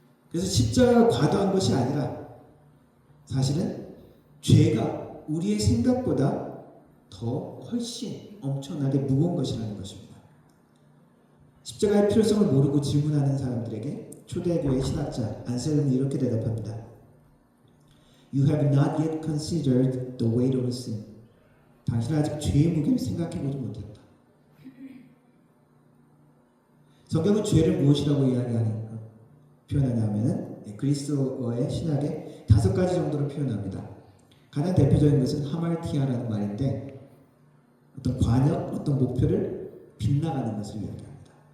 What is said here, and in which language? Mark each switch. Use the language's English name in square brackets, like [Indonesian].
[Korean] 그래서 십자가가 과도한 것이 아니라 사실은 죄가 우리의 생각보다 더 훨씬 엄청나게 무거운 것이라는 것입니다. 십자가의 필요성을 모르고 질문하는 사람들에게 초대교회 신학자 안셀름이 이렇게 대답합니다. [English] You have not yet considered the weight of sin. [Korean] 당신은 아직 죄의 무게를 생각해보지 못했다. 성경은 죄를 무엇이라고 표현하냐면 그리스도어의 신학에 5가지 정도로 표현합니다. 가장 대표적인 것은 하말티아라는 말인데 어떤 관역, 어떤 목표를 빗나가는 것을 이야기합니다.